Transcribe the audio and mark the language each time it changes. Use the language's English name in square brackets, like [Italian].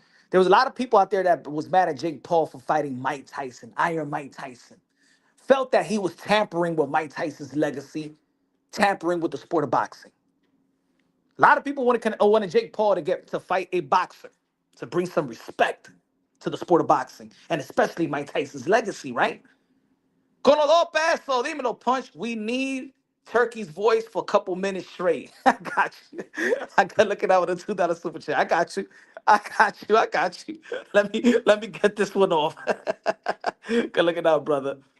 [English] There was a lot of people out there that was mad at Jake Paul for fighting Mike Tyson, Iron Mike Tyson. Felt that he was tampering with Mike Tyson's legacy, tampering with the sport of boxing. A lot of people wanted Jake Paul to fight a boxer, to bring some respect to the sport of boxing, and especially Mike Tyson's legacy, right? [Spanish] Con los dos pesos, dímelo, Punch. [English] We need Turkey's voice for a couple minutes straight. I got you. I got looking out with a $2 super chat. I got you. I got you. Let me get this one off. Good looking out, brother.